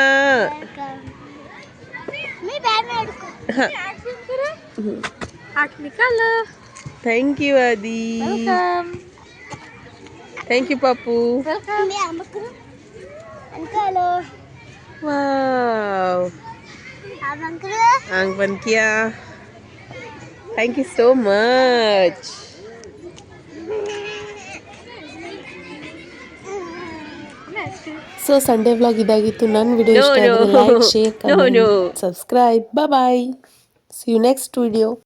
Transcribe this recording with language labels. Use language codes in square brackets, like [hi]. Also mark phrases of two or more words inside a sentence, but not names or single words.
[en] Thank you Aadi. Thank you Papu. Wow, आंग बन किया. Thank you so much. [kn] ಸೊ [en] Sunday vlog [kn] ಇದಾಗಿತ್ತು. ನನ್ನ ವಿಡಿಯೋ ಇಷ್ಟ ಆದರೆ [en] like, share, comment, subscribe. Bye bye. See you next video.